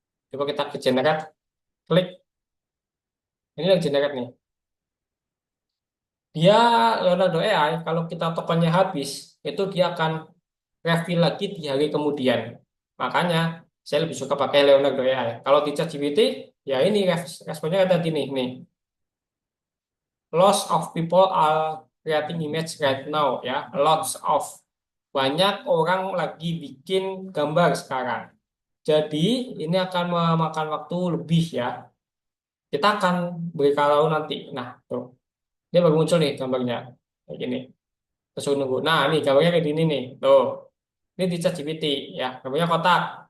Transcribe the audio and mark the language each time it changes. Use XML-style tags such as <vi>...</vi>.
<id>Coba kita ke generate, klik. Ini lagi generate nih. Dia Leonardo AI kalau kita tokennya habis, itu dia akan refill lagi di hari kemudian. Makanya saya lebih suka pakai Leonardo AI. Kalau di ChatGPT, ya ini responnya ada tadi nih.</id> <en>Lots of people are creating image right now ya. Lots of.</en> <id>Banyak orang lagi bikin gambar sekarang. Jadi ini akan memakan waktu lebih ya. Kita akan beritahu nanti. Nah, tuh. Dia baru muncul nih gambarnya. Kayak gini. Terus nunggu. Nah, ini gambarnya kayak gini nih. Tuh. Ini di ChatGPT ya. Gambarnya kotak.</id>